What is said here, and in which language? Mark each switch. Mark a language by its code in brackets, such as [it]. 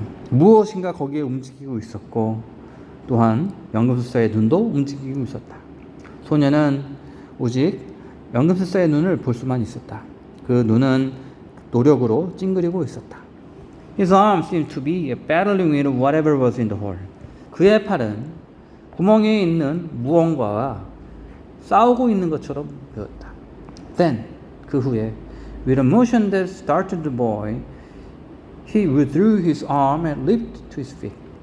[ko] 무엇인가 거기에 움직이고 있었고 또한 연금술사의 눈도 움직이고 있었다. 소녀는 오직 연금술사의 눈을 볼 수만 있었다. 그 눈은 노력으로 찡그리고 있었다. [en] His arms seemed to be battling with whatever was in the hole. [ko] 그의 팔은 구멍에 있는 무언가와 싸우고 있는 것처럼 보였다. [en] Then, [ko] 그 후에, [en] with a motion that startled the boy, he withdrew his arm and leaped to his feet.